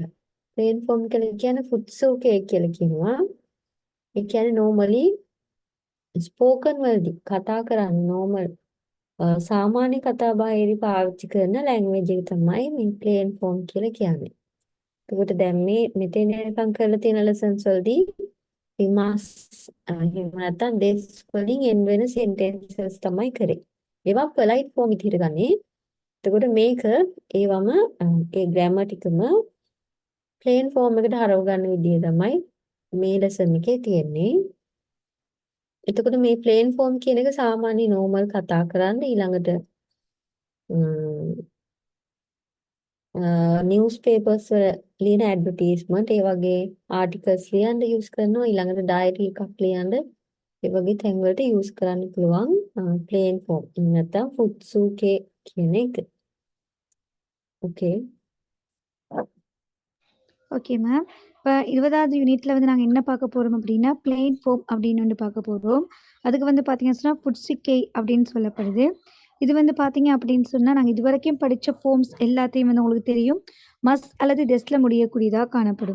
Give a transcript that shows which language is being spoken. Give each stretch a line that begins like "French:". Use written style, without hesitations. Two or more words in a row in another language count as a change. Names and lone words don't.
English: plain form
Sinhala: කියලා කියන්නේ futsuke කියලා කියනවා. ඒ කියන්නේ
English: normally spoken
Sinhala: වලදී කතා කරන්නේ normal සාමාන්‍ය කතා බහේදී පාවිච්චි කරන language එක තමයි මේ
English: plain form
Sinhala: කියලා කියන්නේ. එතකොට දැන් මේ මෙතෙන් එනකම් කරලා තියෙන lessons වලදී
English: we must
Sinhala: එහෙම නැත්නම් this වලින් end වෙන sentences තමයි කරේ. ඒවා
English: polite form
Sinhala: විදිහට ගන්නේ. එතකොට මේක ඒවම ඒ grammar ටිකම
English: plain form
Sinhala: එකට හරව ගන්න විදිය තමයි මේ lesson එකේ තියෙන්නේ. එතකොට මේ
English: plain form
Sinhala: කියන එක සාමාන්‍ය normal කතා කරන්න ඊළඟට newspapers වල ලියන advertisement ඒ වගේ articles ලියන්න use කරනවා ඊළඟට diary එකක් ලියන්න ඒ වගේ තැන් වලට use කරන්න පුළුවන්
English: plain form.
Sinhala: නැත්නම් futsuke කියන එක.
English: Okay. okay ma'am.
Tamil: இப்போ 20வது யூனிட்ல வந்து நாங்கள் என்ன பார்க்க போகிறோம் அப்படின்னா
English: plain form
Tamil: அப்படின்னு வந்து பார்க்க போகிறோம். அதுக்கு வந்து பார்த்தீங்கன்னு சொன்னால் ஃபுட்சிக்கை அப்படின்னு சொல்லப்படுது. இது வந்து பார்த்தீங்க அப்படின்னு சொன்னால் நாங்கள் இது வரைக்கும் படித்த ஃபோம்ஸ் எல்லாத்தையும் வந்து உங்களுக்கு தெரியும் மஸ் அல்லது டெஸ்டில் முடியக்கூடியதாக காணப்படும்.